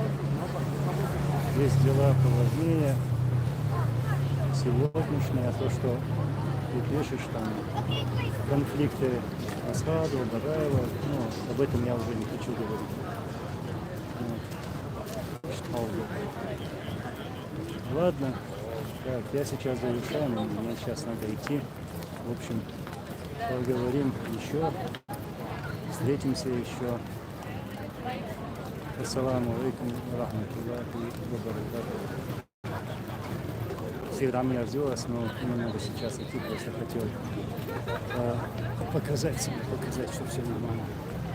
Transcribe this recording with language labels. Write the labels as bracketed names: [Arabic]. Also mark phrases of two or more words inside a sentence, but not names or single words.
[Russian] Есть дела поважнее, сегодняшнее, а то, что ты пишешь, там, конфликты Асхадова, Бараева, ну, об этом я уже не хочу говорить. Ладно, так, я сейчас завершаю, мне сейчас надо идти. В общем, поговорим еще, встретимся еще. [Arabic] السلام عليكم رحمة الله وبركاته. [Russian] Всегда меня ждёт, но мне надо сейчас идти, просто хотел показать себе, показать, что все нормально.